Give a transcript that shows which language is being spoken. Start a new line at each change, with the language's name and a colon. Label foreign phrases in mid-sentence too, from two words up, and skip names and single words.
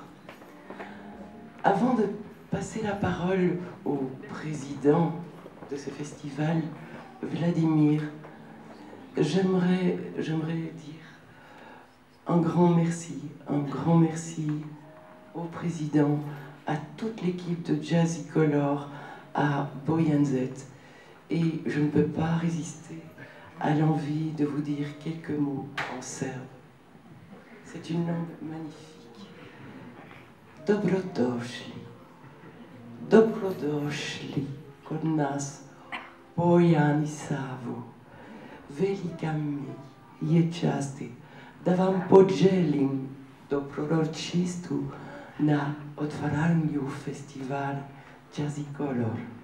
French: Avant de passer la parole au président de ce festival, Vladimir, j'aimerais dire un grand merci au président, à toute l'équipe de Jazzy Color, à Boyanzet. Et je ne peux pas résister à l'envie de vous dire quelques mots en serbe. C'est une langue magnifique.
Serbian: Dobrodošli. Dobrodošli kod nas Bojani Savo. Velika mi je časti da vam poželim dobrodošlistu na otvaranju festivala Jazzy Color.